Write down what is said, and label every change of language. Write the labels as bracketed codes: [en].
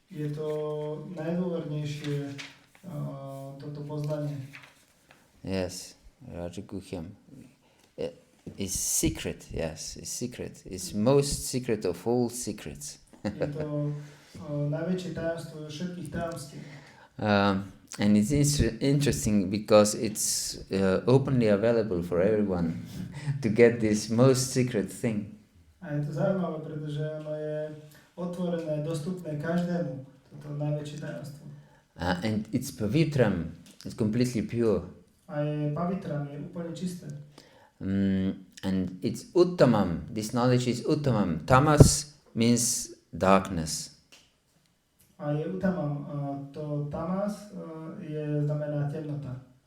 [sk] Je to najdôvernejšie toto poznanie. [en] Yes, Raja Guhyam. It's secret, yes, it's secret. It's most secret of all secrets. [sk] Je to najväčšie tajomstvo všetkých tajomstiev. [en] And it's interesting because it's openly available for everyone to get this most secret thing. [sk] A je to zaujímavé, pretože ono je otvorené, dostupné každému, toto najväčšie tajomstvo. [en] And it's pavitram, it's completely pure. [sk] A je pavitram, je úplne čisté. [en] And it's uttamam, this knowledge is uttamam. Tamas means darkness. [sk] A je utamam, to tamas znamená temnota.